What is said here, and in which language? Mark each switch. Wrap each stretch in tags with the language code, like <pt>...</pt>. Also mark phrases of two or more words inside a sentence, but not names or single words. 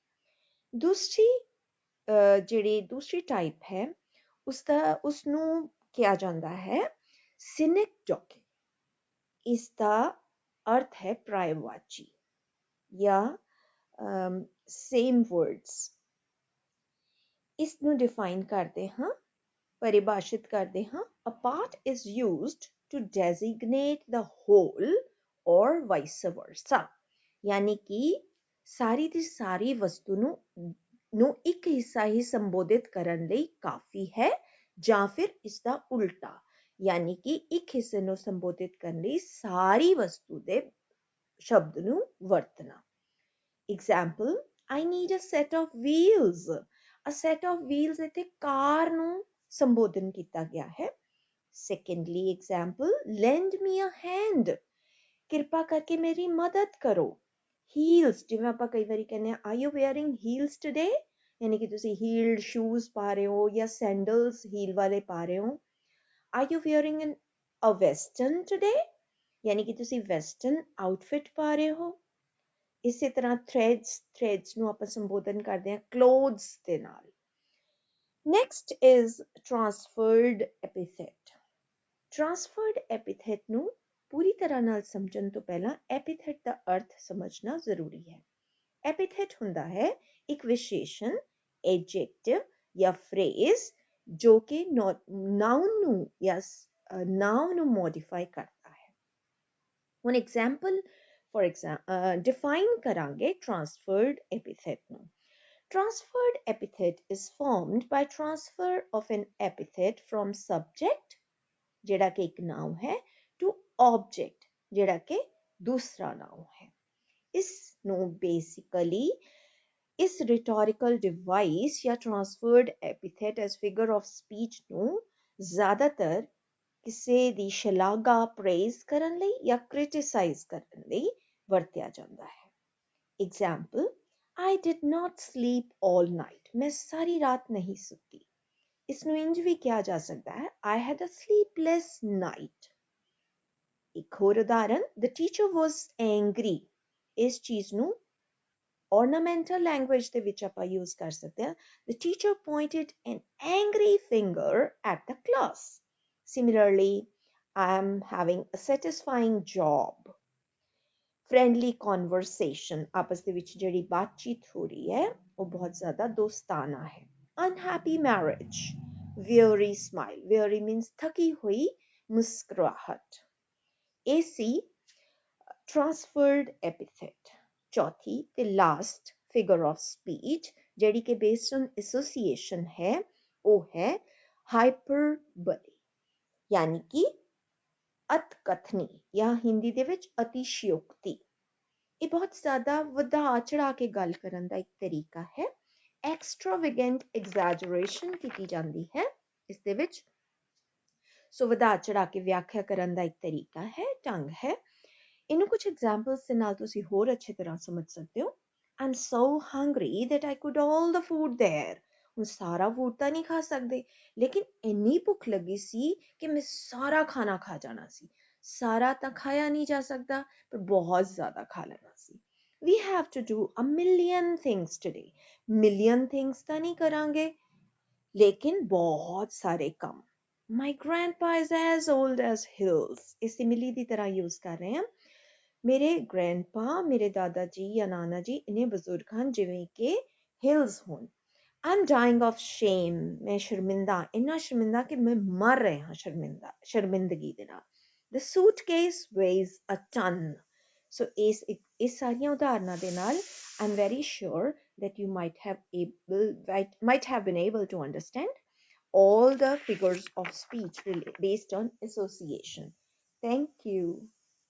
<pa>ਦੂਸਰੀ ਟਾਈਪ ਹੈ ਉਸਨੂੰ ਕਿਹਾ ਜਾਂਦਾ ਹੈ synecdoche। ਇਸ ਦਾ ਅਰਥ ਹੈ ਪਰਿਆਇਵਾਚੀ ਜਾਂ</pa> <en>same words.</en> <pa>ਇਸ ਨੂੰ ਡਿਫਾਈਨ ਕਰਦੇ ਹਾਂ, ਪਰਿਭਾਸ਼ਿਤ ਕਰਦੇ ਹਾਂ।</pa> <en>A part is used to designate the whole or vice versa।</en> <pa>ਯਾਨੀ ਕਿ ਸਾਰੀ ਦੀ ਸਾਰੀ ਵਸਤੂ ਨੂੰ ਇੱਕ ਹਿੱਸਾ ਹੀ ਸੰਬੋਧਿਤ ਕਰਨ ਲਈ ਕਾਫੀ ਹੈ, ਜਾਂ ਫਿਰ ਇਸ ਦਾ ਉਲਟਾ, ਯਾਨੀ ਕਿ ਇੱਕ ਹਿੱਸੇ ਨੂੰ ਸੰਬੋਧਿਤ ਕਰਨ ਲਈ ਸਾਰੀ ਵਸਤੂ ਦੇ ਸ਼ਬਦ ਨੂੰ ਵਰਤਣਾ।</pa> <en>Example, I need a set of wheels। A set of wheels</en> <pa>ਇੱਥੇ ਕਾਰ ਨੂੰ ਸੰਬੋਧਨ ਕੀਤਾ ਗਿਆ ਹੈ।</pa> <en>Secondly example, lend me a hand।</en> <pa>ਕਿਰਪਾ ਕਰਕੇ ਮੇਰੀ ਮਦਦ ਕਰੋ। Heels, ਜਿਵੇਂ ਆਪਾਂ ਕਈ ਵਾਰੀ ਕਹਿੰਦੇ ਹਾਂ</pa> <en>are you wearing heels today?</en> <pa>ਯਾਨੀ ਕਿ ਤੁਸੀਂ</pa> <en>heeled shoes</en> <pa>ਪਾ ਰਹੇ ਹੋ ਜਾਂ</pa> <en>sandals heel</en> <pa>ਵਾਲੇ ਪਾ ਰਹੇ ਹੋ।</pa> <en>Are you wearing a western today?</en> <pa>ਯਾਨੀ ਕਿ ਤੁਸੀਂ</pa> <en>western outfit</en> <pa>ਪਾ ਰਹੇ ਹੋ। ਇਸੇ ਤਰ੍ਹਾਂ ਥ੍ਰੈਡਸ ਨੂੰ ਆਪਾਂ ਸੰਬੋਧਨ ਕਰਦੇ ਹਾਂ ਕਲੋਥਸ ਦੇ ਨਾਲ।</pa> <en>next is transferred epithet. transferred epithet</en> <pa>ਨੂੰ ਪੂਰੀ ਤਰ੍ਹਾਂ ਨਾਲ ਸਮਝਣ ਤੋਂ ਪਹਿਲਾਂ ਐਪੀਥੈਟ ਦਾ ਅਰਥ ਸਮਝਣਾ ਜ਼ਰੂਰੀ ਹੈ। ਐਪੀਥੈਟ ਹੁੰਦਾ ਹੈ ਇੱਕ ਵਿਸ਼ੇਸ਼ਣ, ਐਡਜੈਕਟਿਵ ਜਾਂ ਫਰੇਜ਼ ਜੋ ਕਿ ਨਾਉਨ ਨੂੰ ਮੋਡੀਫਾਈ ਕਰਦਾ ਹੈ। ਹੁਣ ਡਿਫਾਈਨ ਕਰਾਂਗੇ</pa> <en>transferred epithet</en> <pa>ਨੂੰ।</pa> <en>Transferred epithet is formed by transfer of an epithet from subject,</en> <pa>ਜਿਹੜਾ ਕਿ ਇੱਕ ਨਾਉਨ ਹੈ,</pa> <en>to object,</en> <pa>ਜਿਹੜਾ ਕਿ ਦੂਸਰਾ ਨਾਉਨ ਹੈ। ਇਸ ਨੂੰ ਬੇਸਿਕਲੀ ਇਸ</pa> <en>rhetorical device</en> <pa>ਜਾਂ</pa> <en>transferred epithet as figure of speech</en> <pa>ਨੂੰ ਜ਼ਿਆਦਾਤਰ ਕਿਸੇ ਦੀ ਸ਼ਲਾਘਾ, ਪ੍ਰੇਜ਼ ਕਰਨ ਲਈ ਜਾਂ ਕ੍ਰਿਟਿਸਾਈਜ਼ ਕਰਨ ਲਈ ਵਰਤਿਆ ਜਾਂਦਾ ਹੈ।</pa> <en>Example, I did not sleep all night।</en> <pa>ਮੈਂ ਸਾਰੀ ਰਾਤ ਨਹੀਂ ਸੁੱਤੀ। ਇਸ ਨੂੰ ਇੰਜ ਵੀ ਕਿਹਾ ਜਾ ਸਕਦਾ ਹੈ</pa> <en>I had a sleepless night।</en> <pa>ਇੱਕ ਹੋਰ ਉਦਾਹਰਨ,</pa> <en>the teacher was angry।</en> <pa>ਇਸ ਚੀਜ਼ ਨੂੰ</pa> <en>ornamental language</en> <pa>ਦੇ ਵਿੱਚ ਆਪਾਂ use ਕਰ ਸਕਦੇ ਹਾਂ,</pa> <en>the teacher pointed an angry finger at the class. Similarly, I am having a satisfying job. Friendly conversation,</en> <pa>आपस ਦੇ ਵਿੱਚ ਜਿਹੜੀ ਬਾਤਚੀਤ ਹੋ ਰਹੀ ਹੈ ਉਹ ਬਹੁਤ ਜ਼ਿਆਦਾ ਦੋਸਤਾਨਾ ਹੈ.</pa> <en>Unhappy marriage, weary smile. Weary means</en> <hi>थकी हुई मुस्कुराहट.</hi> <en>AC, transferred epithet.</en> <pa>ਚੌਥੀ ਤੇ</pa> <en>last figure of speech</en> <pa>ਜਿਹੜੀ ਕਿ</pa> <en>based on association</en> <pa>ਹੈ ਉਹ ਹੈ</pa> <en>hyperbole,</en> <pa>ਯਾਨੀ ਕਿ ਅਤਕਥਨੀ ਜਾਂ ਹਿੰਦੀ ਦੇ ਵਿੱਚ ਅਤਿਸ਼ਯੋਕਤੀ. ਇਹ ਬਹੁਤ ਜ਼ਿਆਦਾ ਵਧਾ ਚੜਾ ਕੇ ਗੱਲ ਕਰਨ ਦਾ ਇੱਕ ਤਰੀਕਾ ਹੈ.</pa> <en>extravagant exaggeration</en> <pa>ਕੀਤੀ ਜਾਂਦੀ ਹੈ ਇਸ ਦੇ ਵਿੱਚ. ਸੋ ਵਧਾ ਚੜਾ ਕੇ ਵਿਆਖਿਆ ਕਰਨ ਦਾ ਇੱਕ ਤਰੀਕਾ ਹੈ, ਢੰਗ ਹੈ. ਇਹਨੂੰ ਕੁਝ ਐਗਜ਼ਾਮਪਲਸ ਦੇ ਨਾਲ ਤੁਸੀਂ ਹੋਰ ਅੱਛੀ ਤਰ੍ਹਾਂ ਸਮਝ ਸਕਦੇ ਹੋ.</pa> <en>I'm so hungry that I could all the food there.</en> <pa>ਹੁਣ ਸਾਰਾ ਫੂਡ ਤਾਂ ਨਹੀਂ ਖਾ ਸਕਦੇ, ਲੇਕਿਨ ਇੰਨੀ ਭੁੱਖ ਲੱਗੀ ਸੀ ਕਿ ਮੈਂ ਸਾਰਾ ਖਾਣਾ ਖਾ ਜਾਣਾ ਸੀ. ਸਾਰਾ ਤਾਂ ਖਾਇਆ ਨਹੀਂ ਜਾ ਸਕਦਾ, ਪਰ ਬਹੁਤ ਜ਼ਿਆਦਾ ਖਾ ਲੈਣਾ ਸੀ.</pa> <en>We have to do a million things today. Million things</en> <pa>ਤਾਂ ਨਹੀਂ ਕਰਾਂਗੇ, ਲੇਕਿਨ ਬਹੁਤ ਸਾਰੇ ਕੰਮ.</pa> <en>My grandpa is as old as hills.</en> <pa>ਇਹ ਸਿਮਿਲੀ ਦੀ ਤਰ੍ਹਾਂ ਯੂਜ਼ ਕਰ ਰਹੇ ਹਾਂ. ਮੇਰੇ ਗ੍ਰੈਂਡਪਾ, ਮੇਰੇ ਦਾਦਾ ਜੀ ਜਾਂ ਨਾਨਾ ਜੀ ਇੰਨੇ ਬਜ਼ੁਰਗ ਹਨ ਜਿਵੇਂ ਕਿ ਹਿਲਸ ਹੋਣ.</pa> <en>I'm dying of shame.</en> <pa>ਮੈਂ ਸ਼ਰਮਿੰਦਾ, ਇੰਨਾ ਸ਼ਰਮਿੰਦਾ ਕਿ ਮੈਂ ਮਰ ਰਿਹਾ ਸ਼ਰਮਿੰਦਗੀ ਦੇ ਨਾਲ.</pa> <en>The suitcase weighs a ton. So</en> <pa>ਇਸ ਸਾਰੀਆਂ ਉਦਾਹਰਨਾਂ ਦੇ ਨਾਲ</pa> <en>I'm very sure that you might have been able to understand all the figures of speech based on association. Thank you.</en>